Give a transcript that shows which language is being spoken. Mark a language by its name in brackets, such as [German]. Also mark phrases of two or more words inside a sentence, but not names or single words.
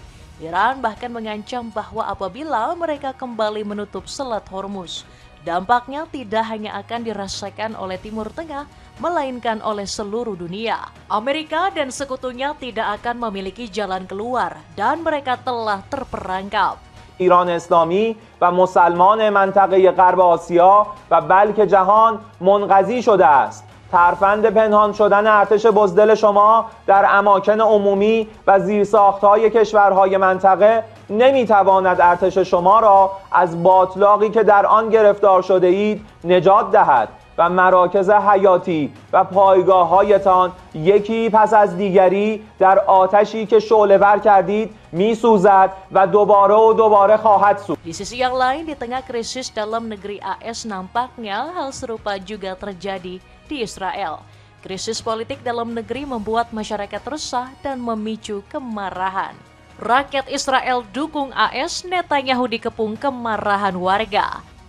[Indonesian] Iran bahkan mengancam bahwa apabila mereka kembali menutup Selat Hormuz, dampaknya tidak hanya akan dirasakan oleh Timur Tengah, melainkan oleh seluruh dunia. Amerika dan sekutunya tidak akan memiliki jalan keluar dan mereka telah terperangkap. [Persian] ایران اسلامی و مسلمان منطقه غرب آسیا و بلکه جهان منقضی شده است. ترفند پنهان شدن ارتش بزدل شما در اماکن عمومی و زیرساخت‌های کشورهای منطقه نمیتواند ارتش شما را از باتلاقی که در آن گرفتار شده اید نجات دهد و مراکز حیاتی و پایگاه‌هایتان یکی پس از دیگری در آتشی که شعله‌ور کردید می‌سوزد و دوباره خواهد سوخت. [Indonesian] Di sisi yang lain, di tengah krisis dalam negeri AS nampaknya hal serupa juga terjadi di Israel. Krisis politik dalam negeri membuat masyarakat resah dan memicu kemarahan. Rakyat Israel dukung AS, Netanyahu dikepung kemarahan warga.